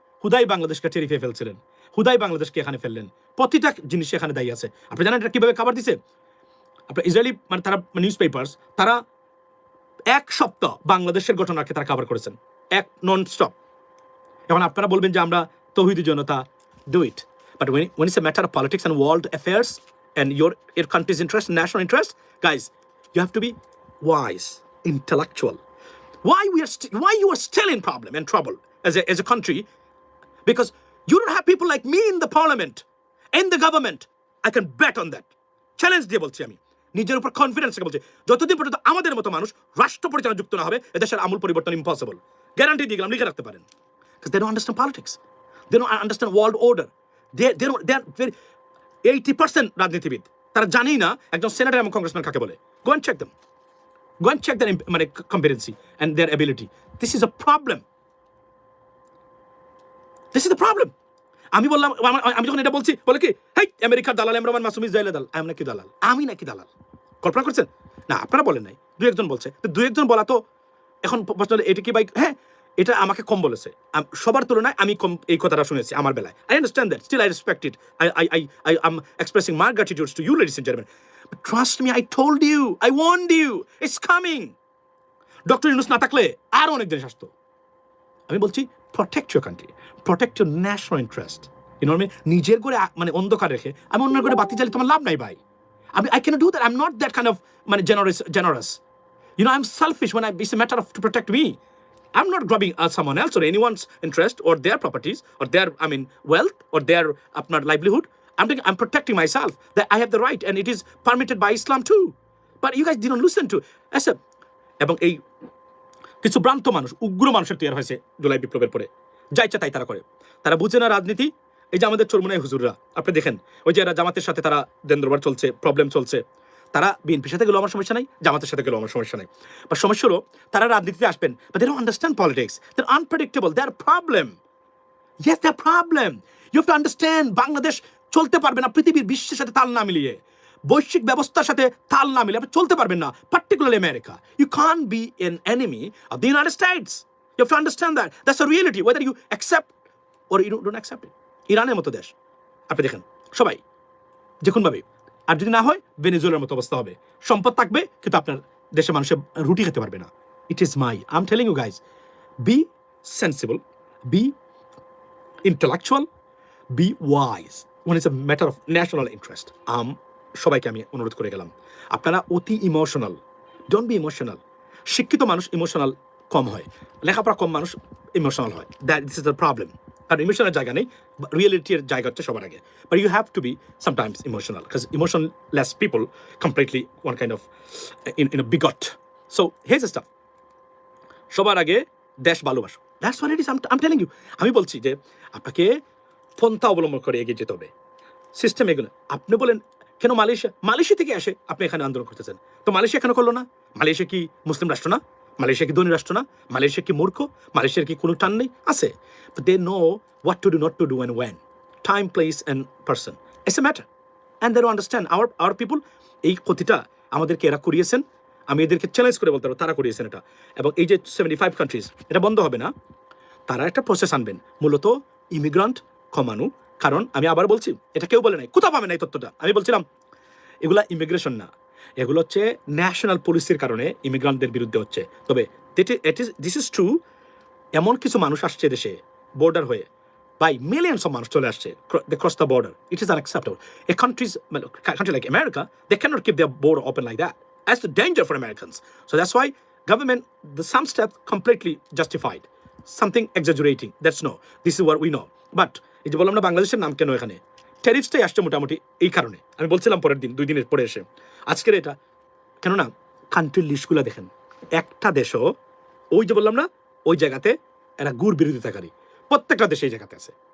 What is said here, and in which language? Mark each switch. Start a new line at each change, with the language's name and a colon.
Bangla: হুদাই বাংলাদেশকে টেরিফে ফেলছিলেন, হুদাই বাংলাদেশকে এখানে ফেললেন। প্রতিটা জিনিস এখানে দায়ী আছে। আপনি জানেন এটা কিভাবে খাবার দিছে? আপনার ইসরায়েলি তারা নিউজ পেপার্স, তারা 1 সপ্তাহ বাংলাদেশের ঘটনাকে তারা কভার করেছেন, এক নন স্টপ। এখন আপনারা বলবেন যে আমরা তৌহিদি জনতা,
English: Do it. But when it's a matter of politics and world affairs and your country's interest, national interest, guys, you have to be wise, intellectual. Why you are still in problem and trouble as a country? Because you don't have people like me in the parliament, in the government. I can bet on that.
Bangla: Challenge দিয়ে বলছি আমি, নিজের উপর confidence থেকে বলছি, যতদিন পর্যন্ত আমাদের মতো মানুষ রাষ্ট্র পরিচালনা যুক্ত না হবে, এদেশের আমূল পরিবর্তন ইম্পসিবল। গ্যারান্টি দিয়ে গেলাম, লিখে রাখতে পারেন।
English: Because they don't understand politics. They don't understand world order. They are very
Bangla: 80% রাজনীতিবিদ তারা জানেই না একজন সেনেটর এবং কংগ্রেসম্যান কাকে বলে।
English: Go and check them. Go and check their মানে competency and their ability. This is a problem. This is the problem.
Bangla: আমি বললাম, আমি যখন এটা বলছি, বলে কি, হেই আমেরিকার দালাল রহমান মাসুম ইসরায়েলের দালাল। আমি নাকি দালাল? কল্পনা করছেন? না, আপনারা বলেন নাই, দু একজন বলছে। তো দু একজন বলা তো এখন প্রশ্ন হলো, এটা কি ভাই? হ্যাঁ, এটা আমাকে কম বলেছে, সবার তুলনায় আমি কম এই কথাটা শুনেছি আমার বেলায়।
English: I understand that. Still I respect it. I am expressing my gratitude to you, ladies and gentlemen. But trust me, I told you, I warned you, it's coming.
Bangla: Doctor Yunus না থাকলে আরো অনেক জিনিস আসতো। আমি বলছি
English: protect your country, protect your national interest. You know what I mean?
Bangla: নিজের করে মানে অন্ধকার রেখে আমি অন্যের করে বাতি জ্বালিয়ে তোমার লাভ নাই ভাই।
English: I cannot do that. I'm not that kind of মানে generous. You know, I'm selfish when it's a matter of to protect me. I'm not grabbing someone else or anyone's interest or their properties or their wealth or their livelihood. I'm protecting myself, that I have the right and it is permitted by Islam too. But you guys didn't listen to.
Bangla: এবং এই কিছু ভ্রান্ত মানুষ, উগ্র মানুষের তৈরি হয়েছে জুলাই বিপ্লবের পরে, যা ইচ্ছা তাই তারা করে। তারা বুঝে না রাজনীতি। এই যে আমাদের চরমুনাই হুজুররা, আপনি দেখেন ওই যে এরা জামাতের সাথে তারা দেন্দ্রবার চলছে, প্রবলেম চলছে, তারা বিএনপির সাথে গেলেও আমার সমস্যা নাই, জামাতের সাথে গেলেও আমার সমস্যা নাই। বা সমস্যা হলো তারা রাজনীতিতে আসবেন,
English: but they don't understand politics, they're unpredictable, they're a problem. Yes, they're a problem. You have to understand,
Bangla: Bangladesh চলতে পারবে না পৃথিবীর বিশ্বের সাথে তাল না মিলিয়ে, বৈশ্বিক ব্যবস্থার সাথে তাল না মিলিয়ে আপনি চলতে পারবেন না,
English: particularly America. You can't be an enemy of the United States. You have to understand that. That's a reality, whether you accept or you don't accept it.
Bangla: ইরানের মতো দেশ আপনি দেখেন সবাই যে কোনভাবে, আর যদি না হয় ভেনেজুয়েলার মতো অবস্থা হবে, সম্পদ থাকবে কিন্তু আপনার দেশের মানুষের রুটি খেতে পারবে না।
English: It is my, I am telling you guys, be sensible, be intellectual, be wise when it's a matter of national interest.
Bangla: সবাইকে আমি অনুরোধ করে গেলাম, আপনারা অতি ইমোশনাল,
English: Don't be emotional.
Bangla: শিক্ষিত মানুষ ইমোশনাল কম হয়, লেখাপড়া কম মানুষ ইমোশনাল হয়,
English: That this is the problem.
Bangla: কারণ ইমোশনাল জায়গা নেই, রিয়েলিটির জায়গা হচ্ছে সবার আগে।
English: But you have to be sometimes emotional, because emotionless people completely one kind of in a bigot. So here's the stuff,
Bangla: সবার আগে দেশ ভালোবাসো,
English: That's what it is. I am telling you,
Bangla: আমি বলছি যে আপনাকে পন্থা অবলম্বন করে এগিয়ে যেতে হবে, সিস্টেম এগুলো। আপনি বলেন কেন মালয়েশিয়া থেকে আসে আপনি এখানে আন্দোলন করতেছেন, তো মালয়েশিয়া কেন করলো না? মালয়েশিয়া কি মুসলিম রাষ্ট্র না? মালয়েশিয়া কি ধনী রাষ্ট্র না? মালয়েশিয়া কি মূর্খ? মালয়েশিয়ার কি কোনো টান নেই?
English: আছে, but they know what to do, not to do, and when, time, place and person, it's a matter, and they don't understand our people.
Bangla: এই ক্ষতিটা আমাদেরকে এরা করিয়েছেন, আমি এদেরকে চ্যালেঞ্জ করে বলতে পারবো তারা করিয়েছেন এটা। এবং এই যে 75 কান্ট্রিজ, এটা বন্ধ হবে না, তারা একটা প্রসেস আনবেন মূলত ইমিগ্রান্ট কমানো। কারণ আমি আবার বলছি, এটা কেউ বলে নাই, কোথাও পাবে না এই তথ্যটা। আমি বলছিলাম এগুলা ইমিগ্রেশন না, এগুলো হচ্ছে ন্যাশনাল পলিসির কারণে ইমিগ্রান্টদের বিরুদ্ধে হচ্ছে। তবে
English: this is true,
Bangla: এমন কিছু মানুষ আসছে দেশে বর্ডার হয়ে, বাই মিলিয়ন্স অফ মানুষ চলে আসছে,
English: they cross the border. It is unacceptable. A country like America, they cannot keep their border open like that. That's the danger for Americans. So that's why government, some steps completely justified, something exaggerating, that's no, this is what we know.
Bangla: But এই যে বললাম না বাংলাদেশের নাম কেন এখানে, ট্যারিফসটাই আসছে মোটামুটি এই কারণে। আমি বলছিলাম পরের দিন, 2 দিনের পরে এসে আজকের এটা, কেননা কান্ট্রির লিস্টগুলো দেখেন, একটা দেশও ওই যে বললাম না ওই জায়গাতে এরা গুড় বিরোধিতাকারী, প্রত্যেকটা দেশে এই জায়গাতে আছে।